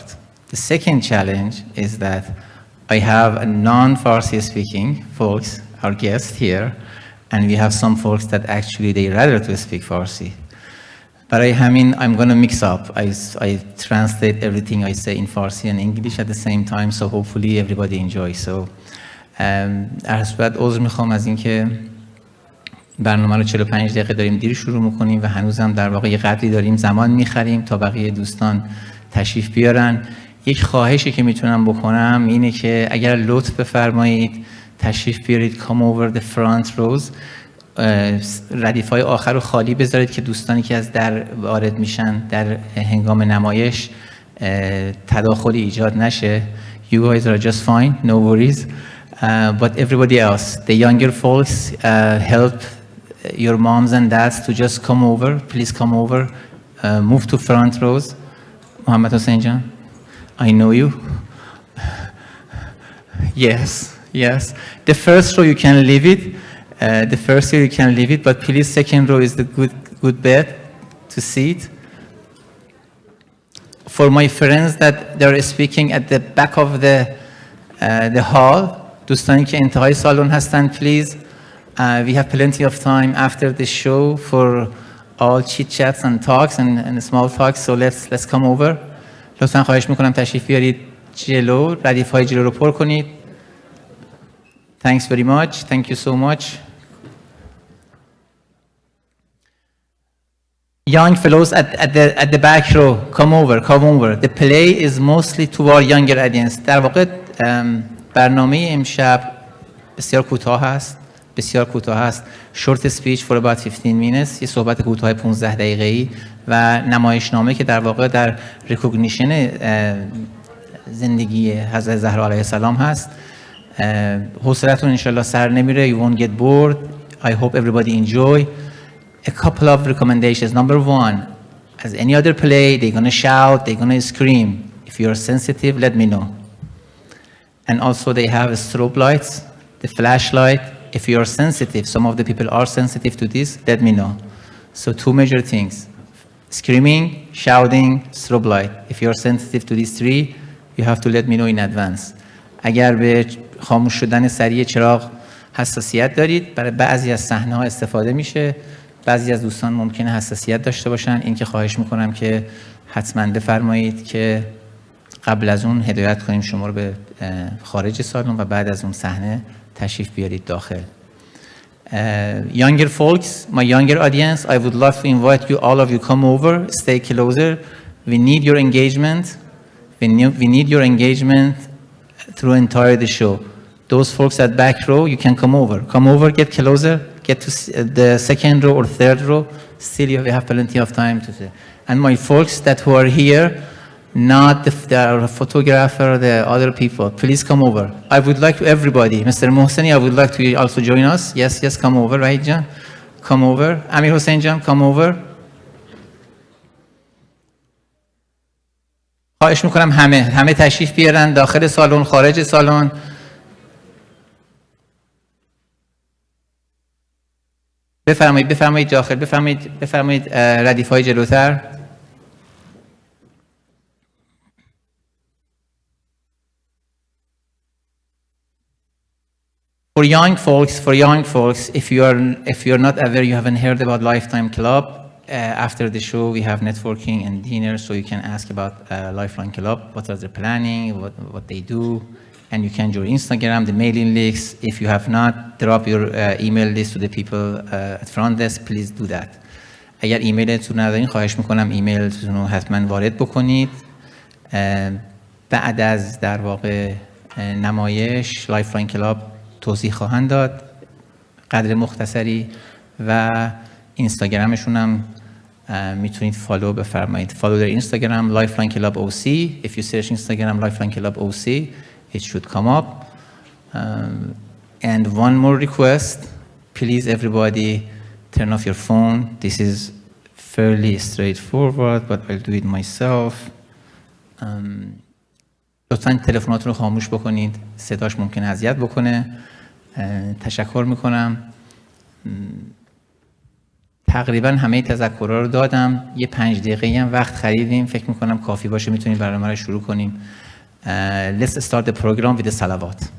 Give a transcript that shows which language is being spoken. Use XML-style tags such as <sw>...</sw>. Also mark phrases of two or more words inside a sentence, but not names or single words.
<en>The second challenge is that I have a non-Farsi speaking folks, our guests here, and we have some folks that actually they rather to speak Farsi. But I'm going to mix up. I translate everything I say in Farsi and English at the same time, so hopefully everybody enjoys. So,</en> <fa>بعد عذر میخوام از اینکه برنامه رو 45 دقیقه داریم دیر شروع میکنیم و هنوزم در واقع یه قدری داریم زمان میخریم تا بقیه دوستان تشریف بیارن. یک خواهشی که میتونم بکنم اینه که اگر لطف بفرمایید تشریف بیارید</fa> <en>come over the front rows.</en> <fa>ردیف‌های آخر رو خالی بذارید که دوستانی که از در وارد میشن در هنگام نمایش تداخلی ایجاد نشه.</fa> <en>You guys are just fine, no worries. But everybody else, the younger folks, help your moms and dads to just come over. Please come over. Move to front rows. Mohammed Hossein Jan, I know you. Yes, yes. The first row you can leave it. The first row you can leave it, but please second row is the good bed to sit. For my friends that they're speaking at the back of the hall,</en> <fa>دوستانی که انتهای سالن هستن,</fa> <en>please, we have plenty of time after the show for all chit chats and talks and small talks, so let's come over.</en> <fa>لطفاً خواهش میکنم تشریف بیارید جلو, ردیف های جلو رو پر کنید.</fa> <en>Thanks very much. Thank you so much. Young fellows at the back row, come over. The play is mostly to our younger audience.</en> <fa>در واقع برنامه امشب بسیار کوتاه است.</fa> <en>Short speech for about 15 minutes.</en> <fa>یه صحبت کوتاه 15 دقیقه‌ای و نمایشنامه که در واقع در ریکگنیشن زندگی حضرت زهرا علیه السلام هست. حوصلتون انشالله سر نمیره.</fa> <en>You won't get bored. I hope everybody enjoy. A couple of recommendations. Number one, as any other play, they're going to shout, they're going to scream. If you're sensitive, let me know. And also they have strobe lights, the flashlight. If you are sensitive, some of the people are sensitive to this, let me know. So two major things: screaming, shouting, strobe light. If you are sensitive to these three, you have to let me know in advance.</en> <fa>اگر به خاموش شدن سریع چراغ حساسیت دارید، برای بعضی از صحنه‌ها استفاده میشه. بعضی از دوستان ممکنه حساسیت داشته باشن. این که خواهش میکنم که حتما بفرمایید که قبل از اون هدایت کنیم شما رو به خارج سالن و بعد از اون صحنه تشریف بیارید داخل.</fa> <en>Younger folks, my younger audience, I would love to invite you, all of you, come over, stay closer. We need your engagement. We need your engagement through entire the show. Those folks at back row, you can come over, get closer, get to the second row or third row. Still, you have plenty of time to say. And my folks that who are here, not the photographer or the other people, please come over. I would like to everybody, Mr. Mohseni, I would like to also join us. Yes, come over, right, Jan? Come over. Amir Hossein Jan, come over.</en> <fa>خواهش میکنم همه تشریف بیارن داخل سالن، خارج سالن. بفرمایید داخل، بفرمایید ردیف های جلوتر.</fa> <en>For young folks, if you're not aware, you haven't heard about Lifetime Club. After the show, we have networking and dinner, so you can ask about Lifeline Club. What are they planning? What they do? And you can join Instagram, the mailing lists. If you have not, drop your email list to the people at front desk. Please do that.</en> <fa>اگر ایمیلتون ندارین خواهش میکنم ایمیلتون رو حتما وارد بکنید. بعد از در واقع نمایش لایفلاین کلاب توضیح خواهند داد قدر مختصری و اینستاگرامشون هم میتونید فالو بفرمایید.</fa> <en>Follow their Instagram Lifeline Club OC. If you search Instagram Lifeline Club OC, it should come up. And one more request, please everybody turn off your phone. This is fairly straightforward, but I'll do it myself.</en> <fa>لطفاً تلفناتون رو خاموش بکنید. صداش ممکنه اذیت بکنه. تشکر میکنم. تقریبا همه تذکرها رو دادم. یه 5 دقیقه‌ای هم وقت خریدیم. فکر میکنم کافی باشه میتونیم برنامه رو شروع کنیم.</fa> <en>Let's start the program with the salawat.</en>